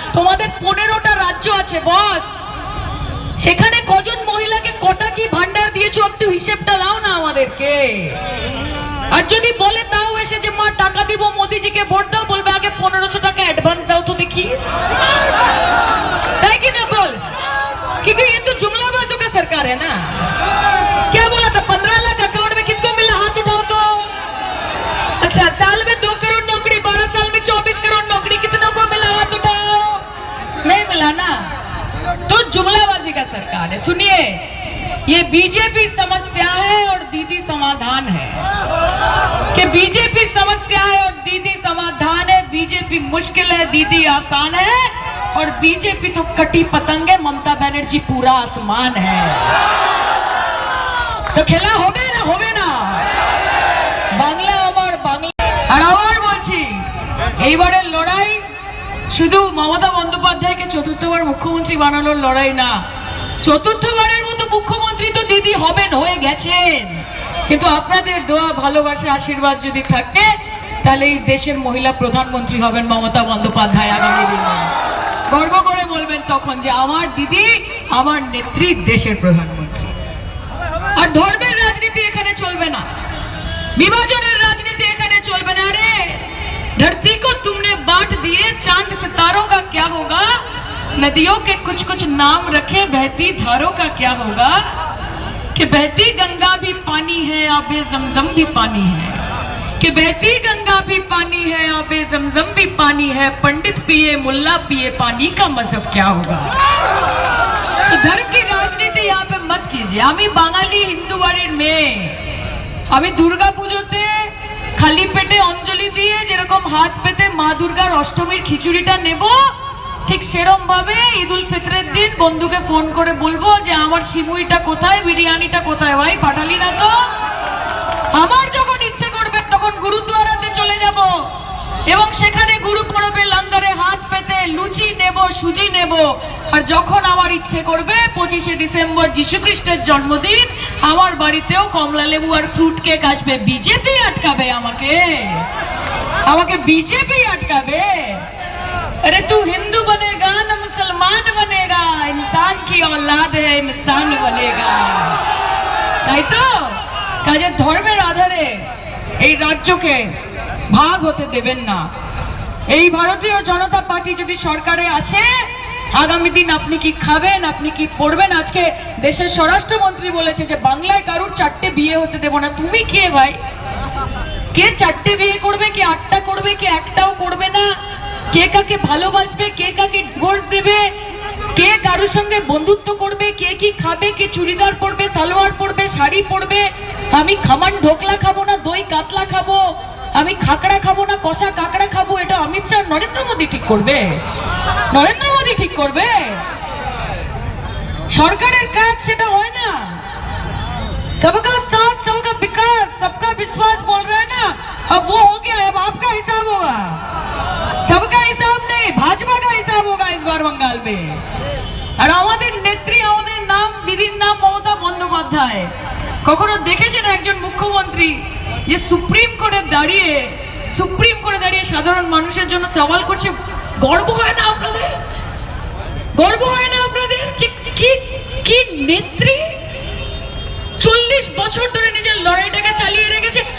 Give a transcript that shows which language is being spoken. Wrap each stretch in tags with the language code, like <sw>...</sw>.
<bn>তোমাদের 15টা রাজ্য আছে বস, সেখানে কজন মহিলাকে কটা কি ভান্ডার দিয়েছো একটু হিসেবটা দাও না আমাদেরকে। আর যদি বলে তাও এসে যে মা টাকা দিব মোদিজিকে ভোট দাও, বলবে আগে 1500 টাকা অ্যাডভান্স দাও তো দেখি, তাই কি না বল?</bn> <hi>क्योंकि ये तो जुमलाबाजों का सरकार है ना। क्या बोला था 15 लाख अकाउंट में किसको मिला, हाथ उठाओ तो। अच्छा, साल में 2 करोड़ नौकरी, 12 साल में 24 करोड़ नौकरी, कितनों को मिला, हाथ उठाओ। नहीं मिला ना, तो जुमलाबाजी का सरकार है। सुनिए, ये बीजेपी समस्या है और दीदी समाधान है, कि बीजेपी समस्या है और दीदी समाधान है, बीजेपी मुश्किल है, दीदी आसान है, और बीजेपी तो कटी पतंग है, ममता बनर्जी पूरा आसमान है।</hi> <bn>तो खेला होबे ना, होबे ना, बांग्ला আমার বাংলা। আর আবার বলছি, এইবারের লড়াই শুধু মমতা বন্দ্যোপাধ্যায়কে 4র্থবার মুখ্যমন্ত্রী বানানোর লড়াই না, 4র্থবারের মতো মুখ্যমন্ত্রী তো দিদি হবেন, হয়ে গেছেন, কিন্তু আপনাদের দোয়া ভালোবাসা আশীর্বাদ যদি থাকে তাহলে এই দেশের মহিলা প্রধানমন্ত্রী হবেন মমতা বন্দ্যোপাধ্যায় আগামী দিনে। গর্ব করে বলবেন তখন যে আমার দিদি, আমার নেত্রী দেশের প্রধানমন্ত্রী। আর ধর্মের রাজনীতি এখানে চলবে না, বিভাজনের রাজনীতি এখানে চলবে না।</bn> <hi>আরে धरती को तुमने बांट दिए, चांद सितारों का क्या होगा, नदियों के कुछ कुछ नाम रखे, बहती धारों का क्या होगा, कि बहती गंगा भी पानी है, आबे जमजम भी पानी है, कि बहती गंगा भी पानी है, आबे जमजम भी पानी है, पंडित पिए मुल्ला पिए, पानी का मजहब क्या होगा। तो धर्म की राजनीति यहाँ पे मत कीजिए।</hi> <bn>আমি বাঙালি হিন্দু বাড়ির মেয়ে, আমি দুর্গা পুজোতে খালি পেটে অঞ্জলি দিয়ে যেরকম হাত পেতে মা দুর্গার অষ্টমীর খিচুড়িটা নেব, ঠিক সেরকম ভাবে ঈদ উল ফিতরের দিন বন্ধুকে ফোন করে বলবো যে আমার সিমুইটা কোথায়, বিরিয়ানিটা কোথায়, ভাই পাঠালি না তো। আমার যখন ইচ্ছে করবে তখন গুরুদ্বারাতে চলে যাব এবং সেখানে গুরু পড়বে, লঙ্গরে হাত পেতে লুচি নেব, সুজি নেব। আর যখন আমার ইচ্ছে করবে 25শে ডিসেম্বর যিশু খ্রিস্টের জন্মদিন, আমার বাড়িতেও কমলা লেবু আর ফ্রুট কেক আসবে। বিজেপি আটকাবে আমাকে, আমাকে বিজেপি আটকাবে।</bn> <hi>अरे तू हिंदू बनेगा ना मुसलमान बनेगा, इंसान की औलाद है, इंसान बनेगा।</hi> <bn>তাই তো কাজে ধর্মের আধারে এই রাজ্যকে ভাগ হতে দেবেন না। এই ভারতীয় জনতা পার্টি যদি সরকারে আসে, আগামী দিন আপনি কি খাবেন, আপনি কি পড়বেন। আজকে দেশের স্বরাষ্ট্রমন্ত্রী বলেছে যে বাংলায় কারুর 4টে বিয়ে হতে দেব না। তুমি কে ভাই? কে 4টে বিয়ে করবে, কে 8টা করবে, কে একটাও করবে না, কে কাকে ভালোবাসবে, কে কাকে ডিভোর্স দেবে, কে কারোর সঙ্গে বন্ধুত্ব করবে, কে কি খাবে, কে চুড়িদার পরবে, সালোয়ার পরবে, শাড়ি পরবে। আমি খামান ঢোকলা খাবো না, দই কাতলা খাবো, আমি খাকড়া খাবো না, কষা কাকড়া খাবো, এটা অমিত শাহ নরেন্দ্র মোদী ঠিক করবে? নরেন্দ্র মোদী ঠিক করবে? সরকারের কাজ সেটা হয় না।</bn> <hi>सबका साथ सबका विकास सबका विश्वास बोल रहे हैं ना, अब वो हो गया, अब आपका हिसाब होगा। सबका हिसाब नहीं, भाजपा का हिसाब होगा इस बार बंगाल में।</hi> <bn>আর আমাদের নেত্রী, আমাদের নাম, দিদির নাম মমতা বন্দ্যোপাধ্যায়। কখনো দেখেছেন একজন মুখ্যমন্ত্রী যে সুপ্রিম কোর্টে দাঁড়িয়ে সাধারণ মানুষের জন্য সওয়াল করছে? গর্ব হয় না আপনাদের? গর্ব হয় না আপনাদের যে কি নেত্রী 40 বছর ধরে নিজের লড়াইটাকে চালিয়ে রেখেছে?</bn>